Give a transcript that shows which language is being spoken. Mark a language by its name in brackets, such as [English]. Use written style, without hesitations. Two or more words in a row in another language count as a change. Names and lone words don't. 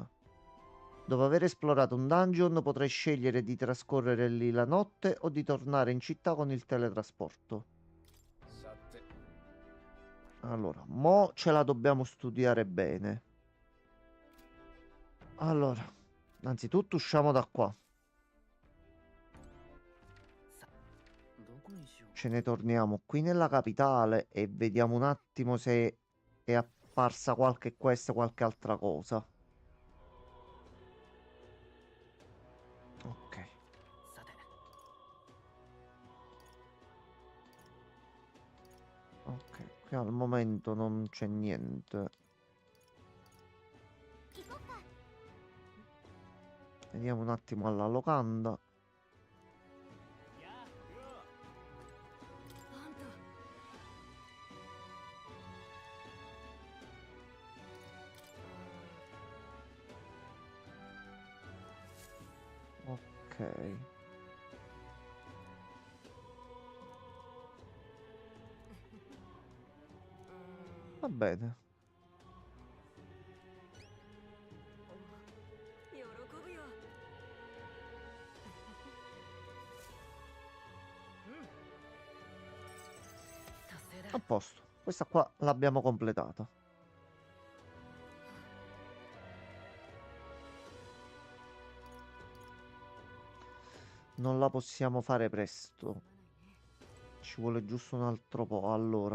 [Italian] Dopo aver esplorato un dungeon potrai scegliere di trascorrere lì la notte o di tornare in città con il teletrasporto. [Japanese] さて、 [Italian] Allora, mo ce la dobbiamo studiare bene. Allora, innanzitutto usciamo da qua. [Japanese] さあ、どこにしようか。 [Italian] ce ne torniamo qui nella capitale e vediamo un attimo se è apparsa qualche quest, qualche altra cosa. Ok. [Japanese] さて [Italian] Ok, qui al momento non c'è niente. [Japanese] 行こっか。 [Italian] Vediamo un attimo alla locanda. [Japanese] あんた [Italian] Ok. Va bene. [Japanese] 喜ぶよ達成だ [Italian] A posto. Questa qua l'abbiamo completata. Non la possiamo fare presto. Ci vuole giusto un altro po'. Allora,